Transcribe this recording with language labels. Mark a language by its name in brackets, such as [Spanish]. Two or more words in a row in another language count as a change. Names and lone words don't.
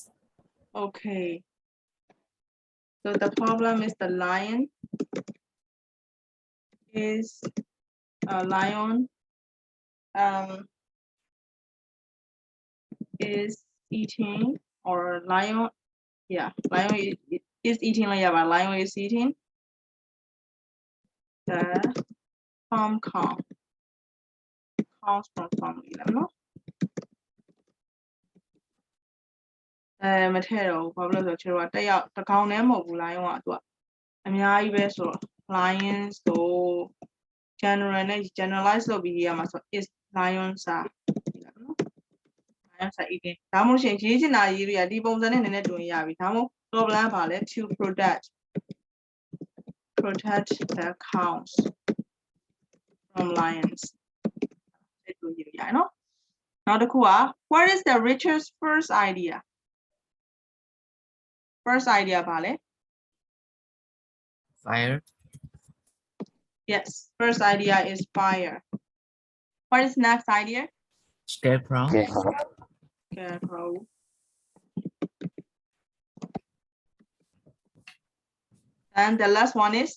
[English] okay so the problem is the lion is a lion is eating or lion lion is eating lion is eating the farm cow cows from farm နော် [Burmese] မထည့်တော့ဘူးဘာလို့လဲဆိုတော့ကျွန်တော်ကတစ်ကောင်တည်းမဟုတ်ဘူး lion ကသူကအများကြီးပဲဆိုတော့ lion ဆို general နဲ့ generalize လုပ်ပြီးရေးရမှာဆို [English] is lions are [Burmese] နော် [English] lions are eating [Burmese] ဒါမှမဟုတ်ရှင်ရေးချင်တာရေးလို့ရဒီပုံစံနဲ့နည်းနည်းတွင်ရပြီဒါမှမဟုတ် problem ပါလဲ [English] to protect the cows from lions [Burmese] အဲ့လိုရေးရနော်နောက်တစ်ခုက [English] what is the Richard's first idea [Burmese] ပါလဲ [English] Fire. Yes, first idea is fire. What is next idea? Scarecrow. Scarecrow. And the last one is?